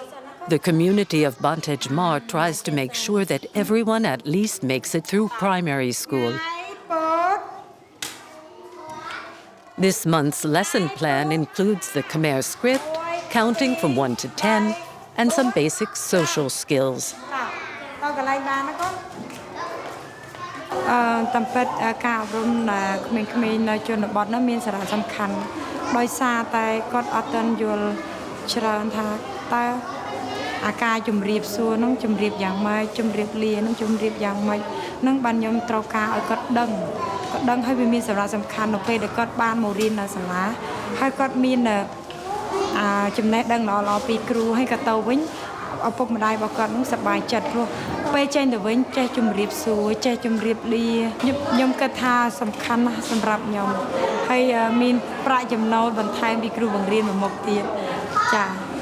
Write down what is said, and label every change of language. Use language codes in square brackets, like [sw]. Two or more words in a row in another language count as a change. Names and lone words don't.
[en] The community of Banteay Chhmar tries to make sure that everyone at least makes it through primary school. This month's lesson plan includes the Khmer script, counting from 1 to 10, and some basic social skills. [km] តាមពិតការអប់រំក្មេងៗនៅជនបទនោះមានសារៈសំខាន់ដោយសារតែគាត់អត់ទាន់យល់ច្រើនថាតើអាការជំរាបសួ រនឹងជំរាបយ៉ាងម៉េចជំរាបលានឹងជំរាបយ៉ាងម៉េចនឹងបានខ្ញុំត្រូវការឲ្យគាត់ដឹងហើយវាមានសារៈសំខាន់នៅពេលដែលគាត់បានមករៀននៅសាលាហើយគាត់មានចំណេះដឹងល្អៗពីគ្រូហើយក៏ទៅវិញឪពុកម្ដាយរបស់គាត់នឹងសប្បាយចិត្តព្រោះពេលចេញទៅវិញចេះជំរាបសួរចេះជំរាបលាខ្ញុំគិតថាសំខាន់ណាស់សម្រាប់ខ្ញុំហើយមានប្រាក់ចំណូលបន្ថែមពីគ្រូបង្រៀនមួយមុខទៀតចា៎